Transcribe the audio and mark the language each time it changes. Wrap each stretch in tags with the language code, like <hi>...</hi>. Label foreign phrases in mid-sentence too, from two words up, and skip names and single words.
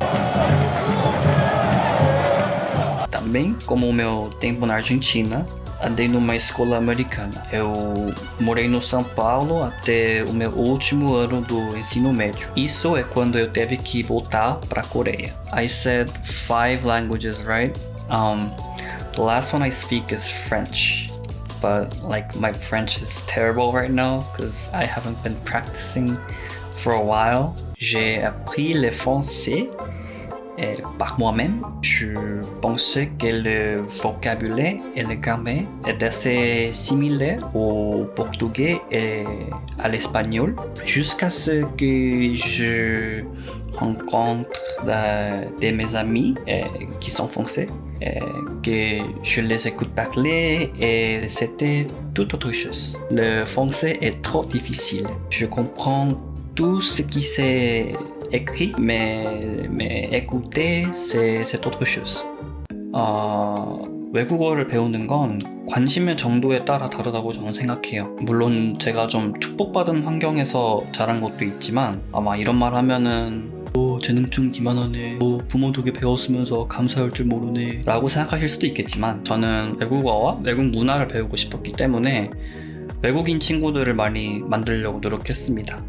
<pt>Também, como o meu tempo na Argentina, andei numa escola americana. Eu morei no São Paulo até o meu último ano do ensino médio. Isso é quando eu teve que voltar para a Coreia.</pt> <en>I said 5 languages, right? The last one I speak is French. But like my French is terrible right now because I haven't been practicing for a while.</en> <fr>J'ai appris le français par moi-même. Je pensais que le vocabulaire et le grammaire est assez similaire au portugais et à l'espagnol jusqu'à ce que je rencontre de mes amis qui sont français. Que je les écoute parler et c'était tout autre chose. Le français est trop difficile. Je comprends tout ce qui s'est écrit, mais écouter, c'est autre chose.</fr> <ko>외국어를 배우는 건 관심의 정도에 따라 다르다고 저는 생각해요. 물론 제가 좀 축복받은 환경에서 자란 것도 있지만 아마 이런 말 하면은 재능충 기만하네, 부모 덕에 배웠으면서 감사할 줄 모르네 라고 생각하실 수도 있겠지만 저는 외국어와 외국 문화를 배우고 싶었기 때문에 외국인 친구들을 많이 만들려고 노력했습니다.</ko>